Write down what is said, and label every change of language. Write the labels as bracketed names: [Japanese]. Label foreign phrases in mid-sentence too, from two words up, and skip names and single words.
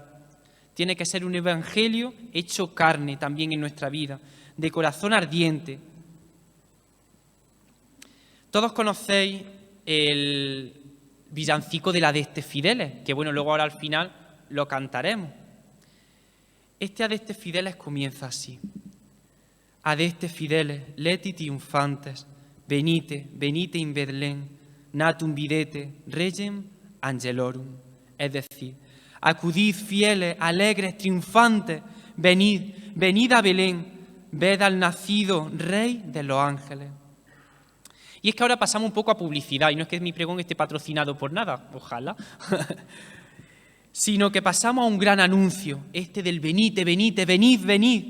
[Spanish] Tiene que ser un Evangelio hecho carne también en nuestra vida, de corazón ardiente. Todos conocéis el villancico de la Adeste Fideles, que bueno, luego ahora al final lo cantaremos. Este Adeste Fideles comienza así. [Latin] Adeste Fideles, leti triunfantes, venite, venite in Betlén, natum videte, regem angelorum. [Spanish] Es decir, acudid fieles, alegres, triunfantes, venid, venid a Belén, ved al nacido Rey de los ángeles. Y es que ahora pasamos un poco a publicidad, y no es que mi pregón esté patrocinado por nada, ojalá, sino que pasamos a un gran anuncio, este del [Latin] venite, venite, [Spanish] venid, venid.